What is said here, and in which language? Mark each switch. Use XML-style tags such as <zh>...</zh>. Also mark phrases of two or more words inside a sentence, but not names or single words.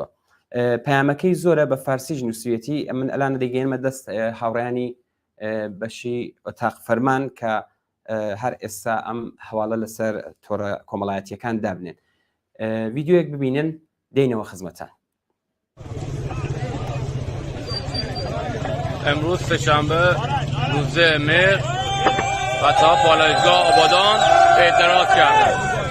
<ckb>پەیامەکەی زۆرە بە فارسیش نووسویەتی من ئەلانە دەگەێنمە دەست هاوڕیانی بەشی ئۆتاق فەرمان کە هەر ئێستا ئەم هەواڵە لەسەر تۆڕە کۆمەڵایەتیەکان دابنێن. ڤیددیۆیەک ببینن دێنەوە خزمەتان.</ckb> <fa>امروز سه‌شنبه روزه مهر و تا پالایشگاه آبادان اعتراض کردند.</fa>